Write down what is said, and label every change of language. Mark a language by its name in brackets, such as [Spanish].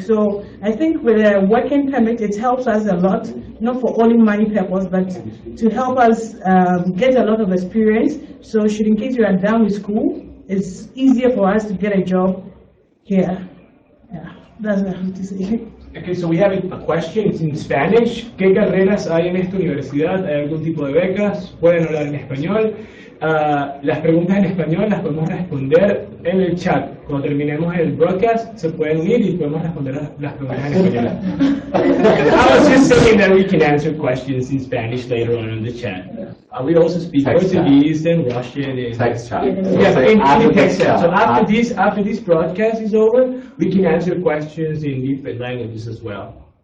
[English] So I think with a working permit, it helps us a lot, not for only money purpose, but to help us get a lot of experience. So in case you are done with school, it's easier for us to get a job here. Yeah, that's what I have to say. Okay, so we have a question. It's in Spanish. [Spanish] ¿Qué carreras hay en esta universidad? ¿Hay algún tipo de becas? ¿Pueden hablar en español? Las preguntas en español las podemos responder en el chat. Cuando terminemos el broadcast, se pueden unir y podemos responder las preguntas en español. [English] I was just saying that we can answer questions in Spanish later on in the chat. We also speak Portuguese and Russian. And text chat. Yeah, in text chat. So after this broadcast is over, we can answer questions in different languages as well.